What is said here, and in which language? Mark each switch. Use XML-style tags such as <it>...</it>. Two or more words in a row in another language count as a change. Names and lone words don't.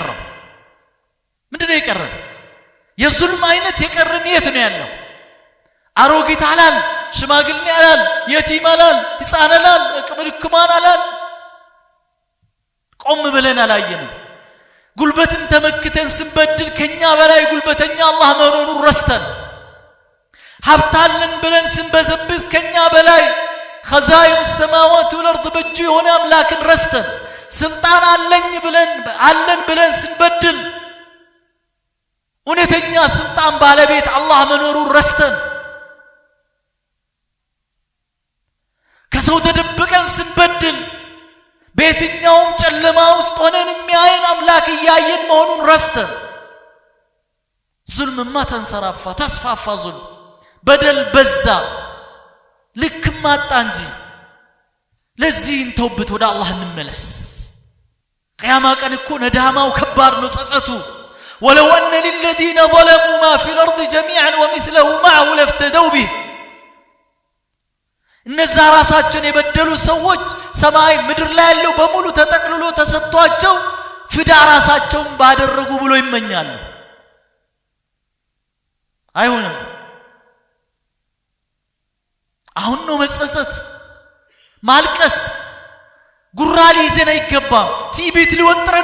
<am>የቀረው የዙልም አይነት የቀረን የት ነው ያለው አሮጊት አላል ሽማግሌ አላል የቲም አላል ህፃን አላል ቅምልክማን አላል ቆም ብለን አላየንም ጉልበትን ተመክተን ስንበድል ከኛ በላይ ጉልበተኛ አላህ መኖሩን ረስተን ሀብታለን ብለን ስንበዘብዝ ከኛ በላይ</am> <ar>خزائن السماوات والارض</ar> <am>በእጁ የሆነ አምላክን ረስተን ስልጣን አለን ብለን ስንበድል እውነተኛ ስልጣን ባለቤት አላህ መኖሩን ረስተን ከሰው ተደብቀን ስንበድል በየትኛውም ጨለማ ውስጥ ሆነን የሚያየን አምላክ ያየን መሆኑን ረስተን ዙልምማ ተንሰራፋ ተስፋፋ ዙልም በደል በዛ ልክም አጣ እንጂ ለዚህ ተውበት ወደ አላህ እንመለስ ቂያማ ቀን እኮ ነዳማው ከባድ ነው ጸጸቱ</am> <ar>ولو ان للذين ظلموا ما في الارض جميعا ومثله معه لافتدوا به</ar> <am>እነዛ ራሳቸውን የበደሉ ሰዎች ሰማይ ምድር ላይ ያለው በሙሉ ተጠቅልሎ ተሰጥቷቸው ፍዳ ራሳቸውን ባደረጉ ብሎ ይመኛሉ አይሆንም አሁን ነው መጸጸት ማልቀስ ጉራሊ ይዘና ይገባም ቲቢት ሊወጥረና</am>